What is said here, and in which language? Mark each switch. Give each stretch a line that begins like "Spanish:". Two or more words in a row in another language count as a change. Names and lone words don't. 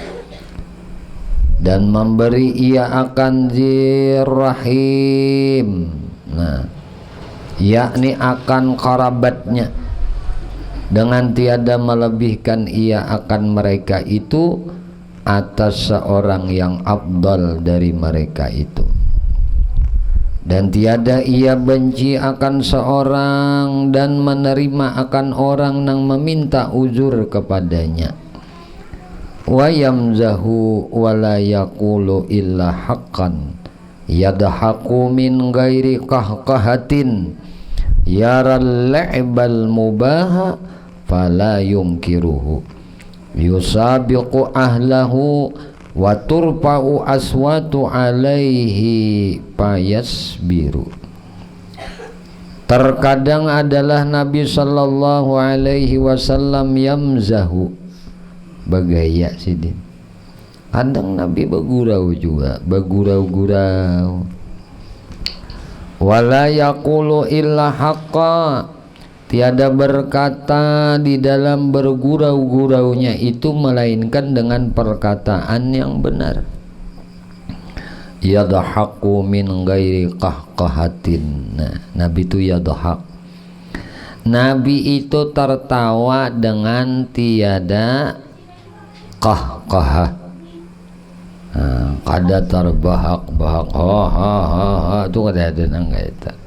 Malay: dan memberi ia akan zirrahim, yakni akan kerabatnya, dengan tiada melebihkan ia akan mereka itu atas seorang yang afdal dari mereka itu, dan tiada ia benci akan seorang dan menerima akan orang yang meminta uzur kepadanya.
Arabic: ويمزح ولا يقول إلا حقا يضحك من غير قهقهة يرى اللعب المباح فلا ينكره يسابق أهله وترفع أصوات عليه فيصبر.
Malay: Terkadang adalah Nabi
Arabic: صلى الله عليه وسلم يمزح,
Banjar: bergaya sidin.
Indonesian: Kadang Nabi bergurau juga, bergurau-gurau.
Arabic: ولا يقول إلا حقا,
Malay: tiada berkata di dalam bergurau-guraunya itu melainkan dengan perkataan yang benar.
Arabic: يضحك من غير قهقهة.
Indonesian: Nabi itu yadhak. Nabi itu tertawa dengan tiada qahqahah.
Banjar: Kada terbahak-bahak ha itu kada ada nang itu.